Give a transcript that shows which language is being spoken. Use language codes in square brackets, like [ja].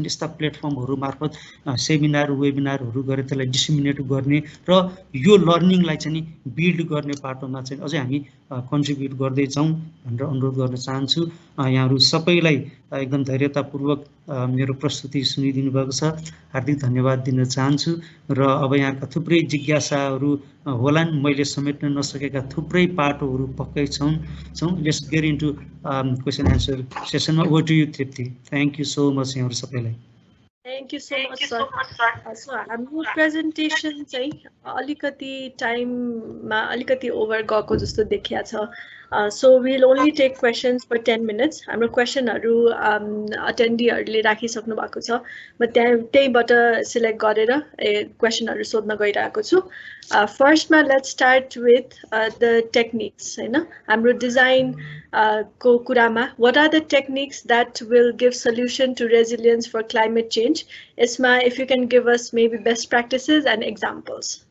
[ne] यस्ता प्लेटफर्महरू मार्फत सेमिनार वेबिनारहरू गरेर त्यसलाई डिसिमिनेट गर्ने र यो लर्निङलाई चाहिँ बिल्ड गर्ने पाटोमा चाहिँ अझै हामी कन्ट्रिब्युट गर्दै जाउँ भनेर अनुरोध गर्न चाहन्छु। यहाँहरू सबैलाई एकदम धैर्यतापूर्वक मेरो प्रस्तुति सुनिदिनु भएको छ, हार्दिक धन्यवाद दिन चाहन्छु। र अब यहाँका थुप्रै जिज्ञासाहरू होलान्, मैले समेट्न नसकेका थुप्रै पाटोहरू पक्कै छौँ। [en] Let's get into question answer सेसनमा। Over to you Tripti. Thank you so much [ne] यहाँहरू सबैलाई। [en] Thank you so much, sir. [ne] So हाम्रो प्रेजेन्टेसन चाहिँ अलिकति टाइममा अलिकति ओभर गएको जस्तो देखिया छ। [en] So we'll only take questions for 10 minutes. [ne] हाम्रो क्वेसनहरू अटेन्डीहरूले राखिसक्नु भएको छ। म त्यहीबाट सिलेक्ट गरेर क्वेसनहरू सोध्न गइरहेको छु। [en] फर्स्टमा let's start with the techniques हैन। [ne] हाम्रो डिजाइन को कुरामा [en] what are the techniques that will give solution to resilience for climate change? Isma, if you can give us maybe best practices and examples.